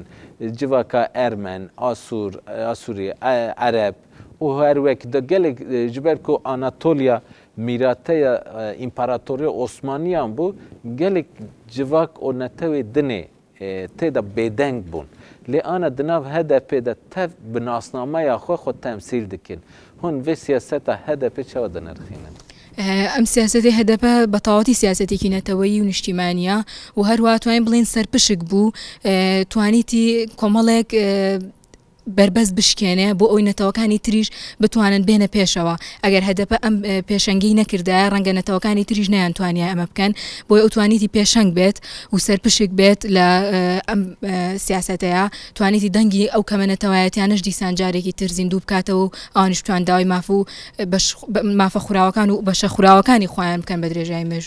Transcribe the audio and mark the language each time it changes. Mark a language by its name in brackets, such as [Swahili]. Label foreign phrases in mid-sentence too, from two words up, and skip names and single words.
[Kurdish] Civaka Ermen, Asûrî, Ereb û her wek de gelek ji ber ku Anatolya mîrateya İmparatoriya Osmaniyan bû gelek civak o netewê dinê tê de bêdeng bûn. Lê ana di nav HDP de tev bi nasnameya xwe temsîl dikin. Hûn vê siyaseta HDP çawa dinirxînin? [Central Kurdish] ئەم سیاسەتی هەدەپە بە تەواوەتی سیاسەتێکی نەتەوەیی و نیشتیمانیە و هەروە توانین بڵێن سەرپشک بوو توانیتی کۆمەڵێک بربەست بشکێنێ بۆ ئەوی نەتەوەکانی تریش بتوانن بێنە پێشەوە ئەگەر هەدەپە ئەم پێشەنگی نەکردایە ڕەنگە نەتەوەکانی تریش نەیانتوانیا ئەمە بکەن بۆی ئەو توانیتی پێشەنگ بێت و سەرپشک بێت لە ئەم سیاسەتەیە توانیتی دەنگی ئەو کەمەنەتەوایەتیانش دیسان جارێکی تر زیندوو بکاتەوە و ئەوانیش توان داوای مافە خوراوەکان و بەشە خوراوەکانی خۆیان بکەن بە درێژایی مێژوو.